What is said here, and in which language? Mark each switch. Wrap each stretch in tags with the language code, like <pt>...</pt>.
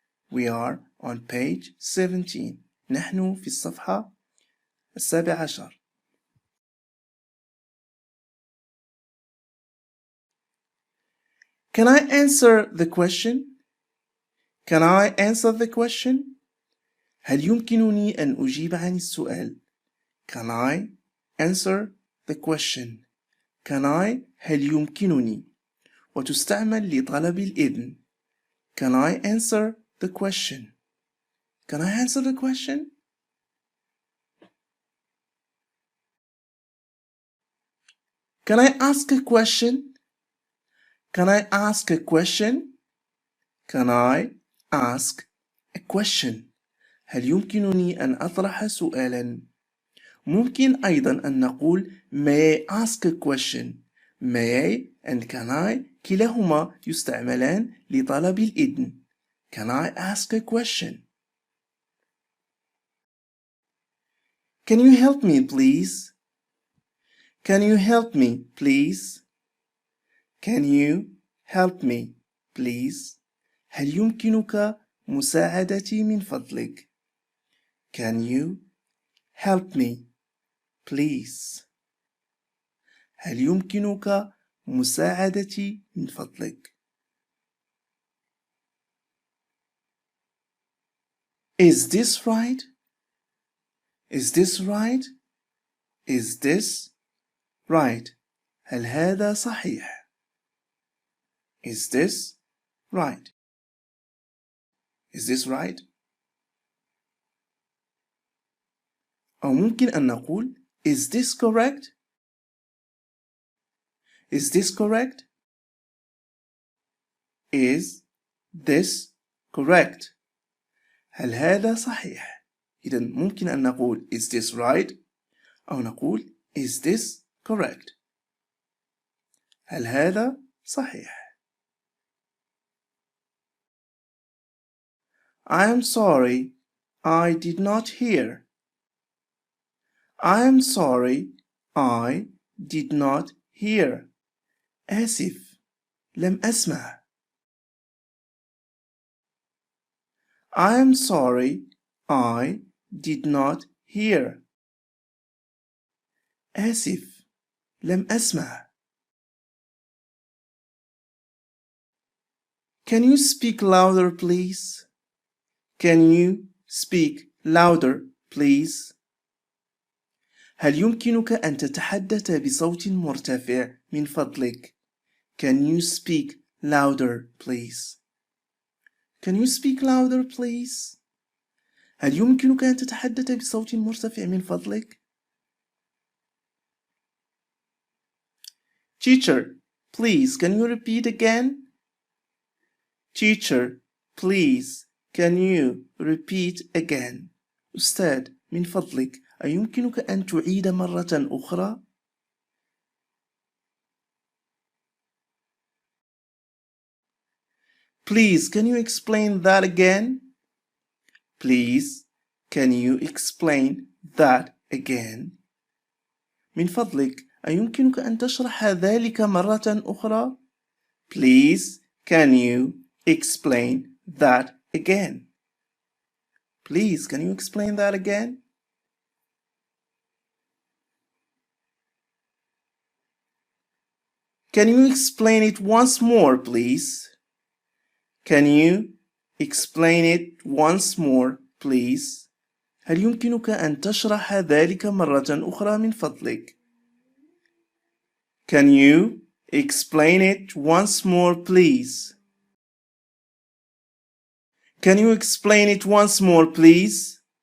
<en>We are on page 17.</en> <ar>نحن في الصفحة 17.</ar> <en>Can I answer the question? Can I answer the question?</en> <ar>هل يمكنني أن أجيب عن السؤال؟</ar> <en>Can I answer the question? Can I</en> <ar>هل يمكنني؟ وتستعمل لطلب الإذن.</ar> <en>Can I answer the question? Can I answer the question? Can I ask a question? Can I ask a question? Can I ask a question?</en> <ar>هل يمكنني أن أطرح سؤالا؟ ممكن أيضا أن نقول</ar> <en>May I ask a question? May I and can I</en> <ar>كلاهما يستعملان لطلب الإذن.</ar> <en>Can I ask a question? Can you help me please? Can you help me please? Can you help me please?</en> <ar>هل يمكنك مساعدتي من فضلك؟</ar> <en>Can you help me please?</en> <ar>هل يمكنك مساعدتي من فضلك؟</ar> <en>Is this right? Is this right? Is this right?</en> <ar>هل هذا صحيح؟</ar> <en>Is this right? Is this right?</en> <ar>أو ممكن أن نقول</ar> <en>Is this correct? Is this correct? Is this correct?</en> <ar>هل هذا صحيح؟ إذا ممكن أن نقول</ar> <en>Is this right?</en> <ar>أو نقول</ar> <en>Is this correct?</en> <ar>هل هذا صحيح؟</ar> <en>I am sorry, I did not hear. I am sorry, I did not hear.</en> <ar>آسف، لم أسمع.</ar> <en>I am sorry, I did not hear.</en> <ar>آسف، لم أسمع.</ar> <en>Can you speak louder, please? Can you speak louder, please?</en> <ar>هل يمكنك أن تتحدث بصوت مرتفع من فضلك؟</ar> <en>Can you speak louder, please? Can you speak louder please?</en> <ar>هل يمكنك أن تتحدث بصوت مرتفع من فضلك؟</ar> <en>Teacher, please can you repeat again? Teacher, please can you repeat again?</en> <ar>أستاذ من فضلك أيمكنك أن تعيد مرة أخرى؟</ar> <en>Please can you explain that again? Please can you explain that again?</en> <ar>من فضلك أيمكنك أن تشرح ذلك مرة أخرى؟</ar> <en>Please can you explain that again? Please can you explain that again? Can you explain it once more, please? Can you explain it once more, please?</en> <ar>هل يمكنك أن تشرح ذلك مرة أخرى من فضلك؟</ar> <en>Can you explain it once more, please? Can you explain it once more, please?</en>